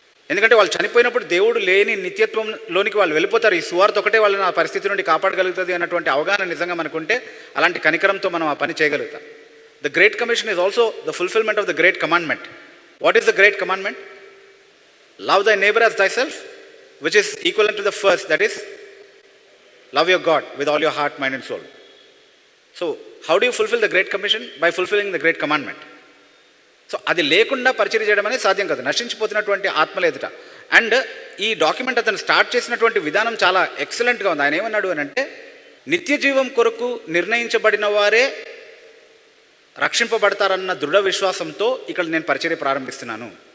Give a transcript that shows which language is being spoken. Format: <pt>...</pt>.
<te>ఎందుకంటే వాళ్ళు చనిపోయినప్పుడు దేవుడు లేని నిత్యత్వంలోనికి వాళ్ళు వెళ్ళిపోతారు. ఈ సువార్త ఒకటే వాళ్ళని ఆ పరిస్థితి నుండి కాపాడగలుగుతుంది అన్నటువంటి అవగాహన నిజంగా మనకుంటే అలాంటి కనికరంతో మనం ఆ పని చేయగలుగుతాం.</te> <en>The great commission is also the fulfilment of the great commandment. What is the great commandment? Love thy neighbour as thyself, which is equivalent to the first, that is love your God with all your heart, mind and soul. So how do you fulfill the great commission? By fulfilling the great commandment.</en> <te>So అది లేకుండా పరిచర్య చేయడం అనేది సాధ్యం కాదు, నశించిపోతున్నటువంటి ఆత్మల ఎదుట. And ఈ డాక్యుమెంట్ అతను స్టార్ట్ చేసినటువంటి విధానం చాలా ఎక్సలెంట్గా ఉంది. ఆయన ఏమన్నాడు అని అంటే, నిత్య జీవం కొరకు నిర్ణయించబడిన వారే రక్షింపబడతారన్న దృఢ విశ్వాసంతో ఇక్కడ నేను పరిచర్య ప్రారంభిస్తున్నాను.</te>